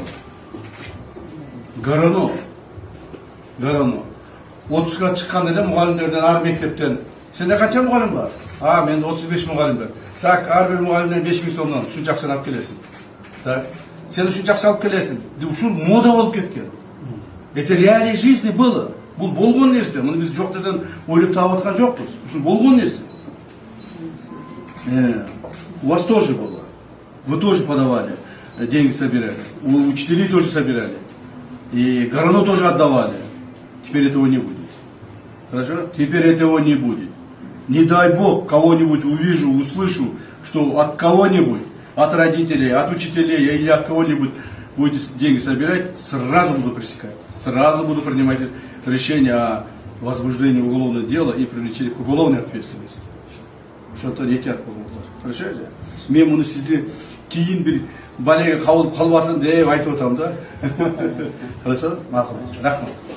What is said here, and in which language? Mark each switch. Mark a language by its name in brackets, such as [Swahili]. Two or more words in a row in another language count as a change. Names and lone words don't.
[Kyrgyz] Гарано. 30га чыккан эле мугалимдерден, ар мектептен. Сенде канча мугалим бар? Менде 35 мугалим бар. Так, ар бир мугалимден 5000 сомдон ушунча акчаны алып келесиң. Так, сен ушунча акча алып келесиң. Ушул мода болуп кеткен. [Russian] Это реалия жизни было. [Kyrgyz] Бул болгон нерсе. Муну биз жок жерден ойлоп таап аткан жокпуз. Ушул болгон нерсе. [Russian] У вас тоже было. Вы тоже подавали, деньги собирали. У учителей тоже собирали. И Горано тоже отдавали. Теперь этого не будет. Хорошо? Теперь этого не будет. Не дай Бог кого-нибудь увижу, услышу, что от кого-нибудь, от родителей, от учителей или от кого-нибудь будете деньги собирать, сразу буду пресекать. Сразу буду принимать решение о возбуждении уголовного дела и привлечении к уголовной ответственности. Что-то не [Kyrgyz] тят болыңыздар. [Russian] Хорошо же? [Kyrgyz] Мен муну сизге кийин бир балеге кабыл калбасын деп айтып атам да. Хорошо? Макул. Рахмат.